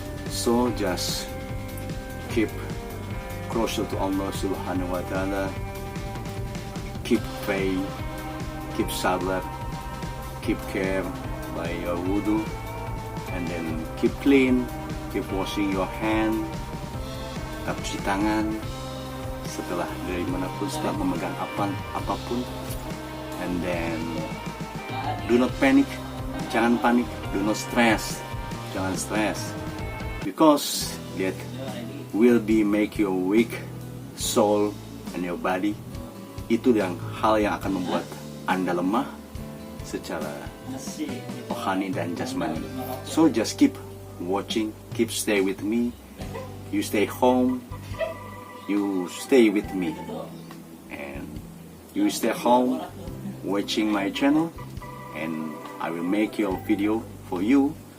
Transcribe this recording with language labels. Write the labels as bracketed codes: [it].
[en] So just keep closer to Allah Subhanahu wa Ta'ala, keep faith, keep sabar, keep care by your wudu, and then keep clean, keep washing your hand, tetap cuci tangan setelah dari manapun, setelah memegang apapun, and then do not panic, jangan panik, do not stress, jangan stress, because that will be make your weak soul and your body. [id] Itu hal yang akan membuat Anda lemah secara rohani dan jasmani. [en] So just keep watching, keep stay with me. You stay home, you stay with me, and you stay home watching my channel, and I will make your video for you.